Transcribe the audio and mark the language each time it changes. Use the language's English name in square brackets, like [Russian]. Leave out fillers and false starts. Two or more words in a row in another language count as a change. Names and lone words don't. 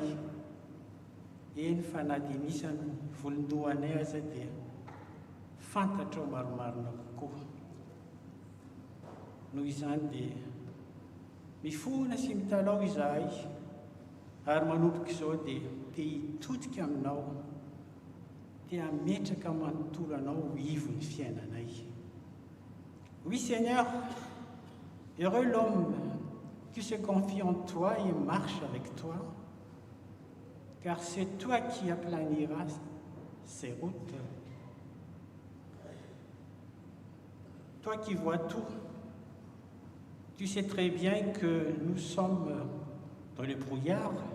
[Malagasy] Eny fa na dia nisany volondohanay aza dia fantatra ao maromarona kokoa. Noho izany dia mifona sy mitalao izahay, ary manomboka izao dia te hitodika aminao, te hametraka manontolo anao ivo ny fiainanay. [French] Oui Seigneur, heureux l'homme qui se confie en toi et marche avec toi, car c'est toi qui aplaniras ses routes. Toi qui vois tout, tu sais très bien que nous sommes dans le brouillard.